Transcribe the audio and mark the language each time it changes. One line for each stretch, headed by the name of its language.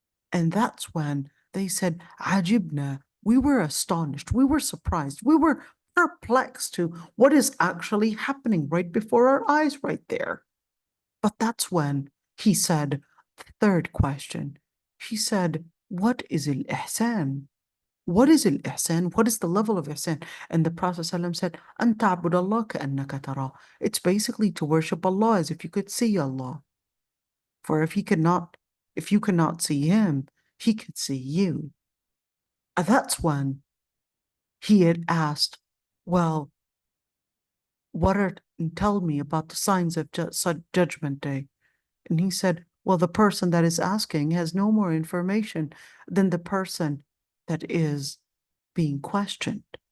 English: And that's when they said, Ajibna, we were astonished, we were surprised, we were perplexed to what is actually happening right before our eyes right there. But that's when he said, third question, he said, what is al-ihsan? What is al-ihsan? What is the level of ihsan? And the Prophet ﷺ said,
Arabic: أن تعبد الله كأنك تراه.
English: It's basically to worship Allah as if you could see Allah. For if you cannot see him, he could see you. And that's when he had asked, well, what are and tell me about the signs of Judgment Day. And he said, well, the person that is asking has no more information than the person that is being questioned.